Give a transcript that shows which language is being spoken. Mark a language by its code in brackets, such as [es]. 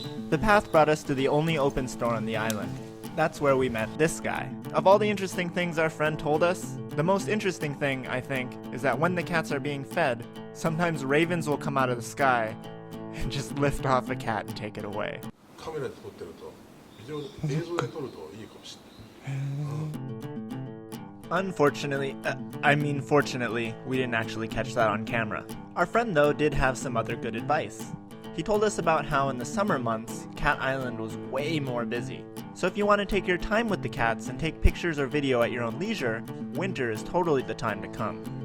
[en] The path brought us to the only open store on the island. That's where we met this guy. Of all the interesting things our friend told us, the most interesting thing, I think, is that when the cats are being fed, sometimes ravens will come out of the sky and just lift off a cat and take it away. [ja] カメラで撮ってると非常に映像で撮るといいかもしれない。 [en] Unfortunately, fortunately, we didn't actually catch that on camera. Our friend, though, did have some other good advice. He told us about how in the summer months, Cat Island was way more busy. So if you want to take your time with the cats and take pictures or video at your own leisure, winter is totally the time to come.